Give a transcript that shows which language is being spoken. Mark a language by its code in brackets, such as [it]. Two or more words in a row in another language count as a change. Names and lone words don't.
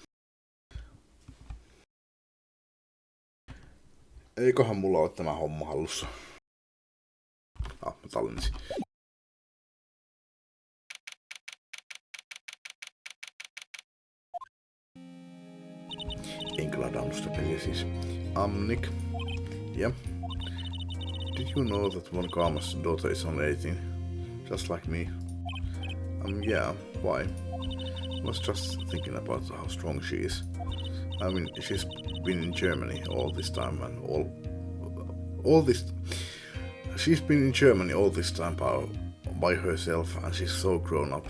[fi] Eiköhän mulla ole tämä homma hallussa. Mä tallensin. En kladannut sitä peliä siis. [en] Nick. Yeah. Did you know that Von Karma's daughter is only 18? Just like me. Yeah, why? I was just thinking about how strong she is. I mean, she's been in Germany all this time and she's been in Germany all this time by herself, and she's so grown up.